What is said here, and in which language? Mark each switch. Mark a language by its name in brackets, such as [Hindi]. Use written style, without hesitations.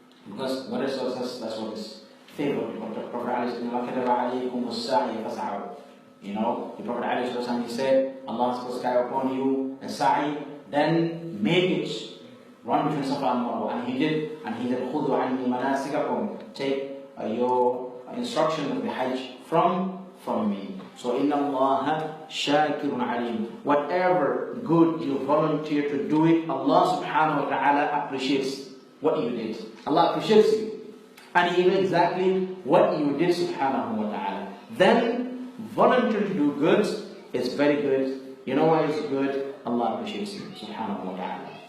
[English] Because what is that's what is favored. What the Prophet ﷺ, you know, the Prophet ﷺ, he said, Allah has put sky upon you, a sa'i, then make it run between Safa and Marwa. And he did, [Arabic] خُذُوا عَنِّي مَنَاسِكَكُمْ, [English] take your instruction of the Hajj from me. So, [Arabic] إِنَّ اللَّهَ شَاكِرٌ عَلِيمٌ. [English] Whatever good you volunteer to do it, Allah subhanahu wa ta'ala appreciates what you did. Allah appreciates you. And He knows exactly what you did, subhanahu wa ta'ala. Then, volunteer to do good is very good. You know why it's good? Allah appreciates you, subhanahu wa ta'ala.